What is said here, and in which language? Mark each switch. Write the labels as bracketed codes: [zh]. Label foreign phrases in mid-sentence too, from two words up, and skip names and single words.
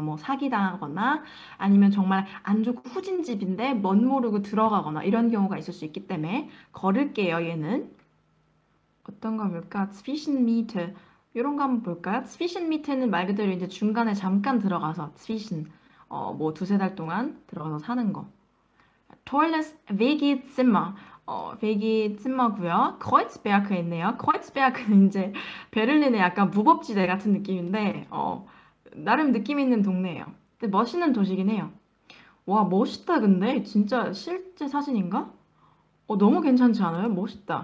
[ko] 뭐 사기당하거나 아니면 정말 안 좋고 후진 집인데 멋 모르고 들어가거나 이런 경우가 있을 수 있기 때문에 걸을게요, 얘는. 어떤 거 볼까? Zwischenmiete. 이런 거 한번 볼까요? Zwischenmiete는 말 그대로 이제 중간에 잠깐 들어가서 Zwischen 뭐 두세 달 동안 들어가서 사는 거. [de] Tolles WG-Zimmer. [ko] WG-Zimmer고요. Kreuzberg에 있네요. Kreuzberg는 이제 베를린의 약간 무법지대 같은 느낌인데 나름 느낌 있는 동네예요. 근데 멋있는 도시긴 해요. 와, 멋있다 근데 진짜 실제 사진인가? 너무 괜찮지 않아요? 멋있다.